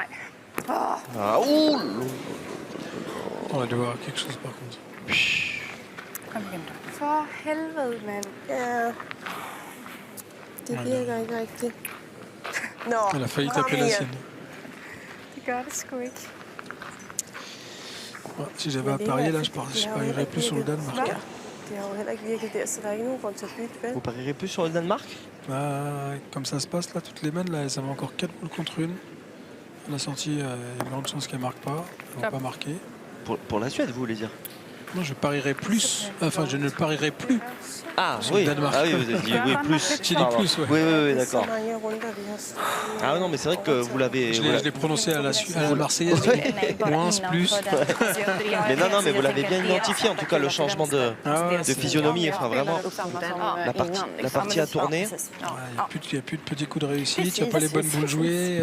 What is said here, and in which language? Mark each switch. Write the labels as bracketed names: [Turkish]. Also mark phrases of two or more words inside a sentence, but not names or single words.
[French] ah, ouh, On va devoir quelque chose par contre. [Danish] Kom igen. For helvede, mand. Ja. Det virker ikke rigtigt. Nå, [French] Elle a failli [Danish] kom [French] taper la [Danish] igen. [French] sienne. [Danish] Det gør det sgu ikke. [French] Ouais, si j'avais à parier là, je parierais plus sur le Danemark. [Danish] Det har jo heller ikke virket der, så der er ikke nogen grund til at bytte, vel? [French] vous parierez plus sur le Danemark? Bah, comme ça se passe là, toutes les mains, là, elles avaient encore 4 boules contre une. La sortie, il y a une grande chance qu'elle marque pas. Elles vont pas marquer. Pour la Suède, vous voulez dire? Non, je parierais plus. Enfin, je ne parierais plus. Ah Sur oui, le Danemark. ah oui, vous avez dit oui, plus. J'ai dit Pardon. plus, ouais. Oui, oui, oui, [Danish] Så [French] d'accord. [Danish] mange runder, vi har [French] Ah non, mais c'est vrai que vous l'avez... Je vous l'avez- l'ai prononcé à la Marseillaise. Moins, plus. Mais non, non, mais vous l'avez bien identifié, en tout cas, le changement de Ah ouais, de c'est- physionomie. Enfin, vraiment, la partie a tourné. Il n'y a plus de petits coups de réussite, il n'y a pas les bonnes boules jouées.